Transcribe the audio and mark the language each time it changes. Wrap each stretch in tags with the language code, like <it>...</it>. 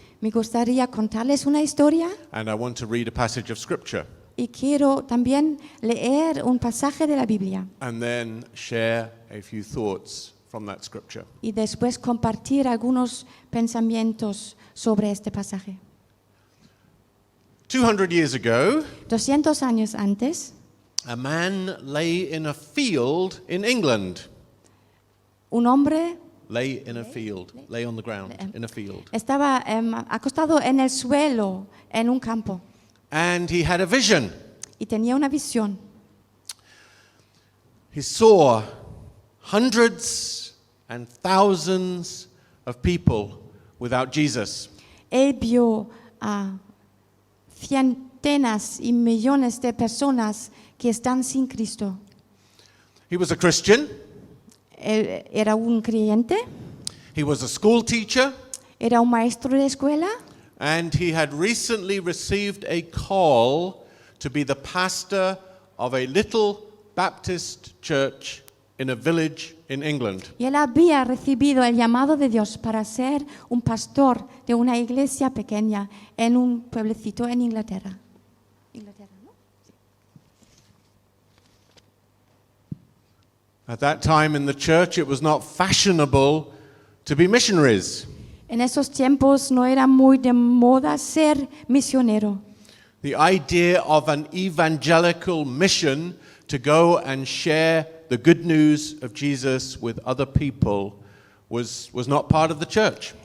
<es>Me gustaría contarles una historia</es> <en>and I want to read a passage of scripture,</en> <es>y quiero también leer un pasaje de la Biblia</es> <en>and then share a few thoughts from that scripture.</en> <es>y después compartir algunos pensamientos sobre este pasaje.</es> <en>200 years ago,</en> <es>200 años antes,</es> <en>a man lay in a field in England.</en> <es>un hombre</es> <en>Lay in a field, lay on the ground in a field.</en> <es>estaba acostado en el suelo en un campo</es> <en>And he had a vision.</en> <es>y tenía una visión.</es> <en>He saw hundreds and thousands of people without Jesus.</en> <es>Él vio a centenas y millones de personas que están sin Cristo.</es> <en>He was a Christian.</en> <es>Él era un creyente,</es> <en>He was a school teacher.</en> <es>era un maestro de escuela</es> <en>And he had recently received a call to be the pastor of a little Baptist church in a village in England.</en> <es>y él había recibido el llamado de Dios para ser un pastor de una iglesia pequeña en un pueblecito en Inglaterra. ¿No?</es> <en>At that time in the church, it was not fashionable to be missionaries.</en> <es>En esos tiempos no era muy de moda ser misionero.</es> <en>The idea of an evangelical mission to go and share the good news of Jesus with other people was not part of the church.</en>